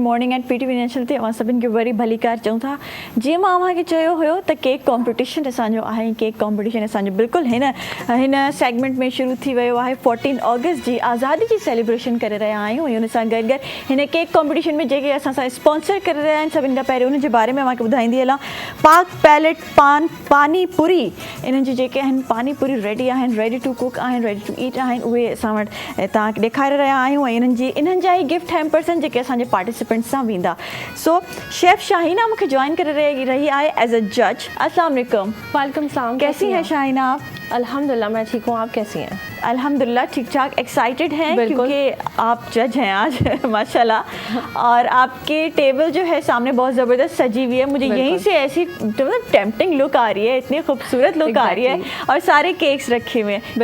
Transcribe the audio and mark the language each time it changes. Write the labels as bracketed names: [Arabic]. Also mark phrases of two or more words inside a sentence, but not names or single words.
[Sindhi] मॉर्निंग एट PTV नेशनल ते अवां सभिनि खे वरी भली कार चऊं था। जीअं मां अव्हांखे चयो हुयो त [English] cake competition [Sindhi] असांजो आहे। [English] cake competition [Sindhi] असांजो बिल्कुलु हिन सेगमेंट में शुरू थी वियो आहे। 14 अगस्त जी आज़ादी जी सेलिब्रेशन करे रहिया आहियूं। हुन सां गॾु गॾु हिन केक कॉम्पिटिशन में जेके असां सां स्पॉन्सर करे रहिया आहिनि सभिनि खां पहिरियों उन जे बारे में अव्हांखे ॿुधाईंदी हलां। पाक पैलेट पानी पूरी, इन्हनि जी जेके आहिनि पानी पूरी रेडी आहिनि, [English] ready to cook [Sindhi] आहिनि, [English] ready to eat [Sindhi] आहिनि, उहे असां वटि तव्हांखे ॾेखारे रहिया आहियूं। ऐं इन्हनि जा ई [English] gift hampers [Sindhi] आहिनि जेके असांजे पार्टिसिपेंट्स सां वेंदा। सो शेफ़ शाहीना मूंखे ज्वाइन करे रही आहे [English] as a judge. [Arabic] السلام عليكم. وعليكم السلام. [Hindi] कैसी हैं शाहीना आप? अल्हम्दुलिल्लाह मैं ठीक हूँ, आप कैसी हैं? अल्हम्दुलिल्लाह ठीक ठाक। एक्साइटेड हैं बिल्कुल। क्योंकि आप जज हैं आज माशाल्लाह, और आपके टेबल जो है सामने बहुत ज़बरदस्त सजी हुई है। मुझे यहीं से ऐसी मतलब [English] tempting look [Hindi] आ रही है, इतनी खूबसूरत लुक आ रही है और सारे केक्स रखे हुए हैं।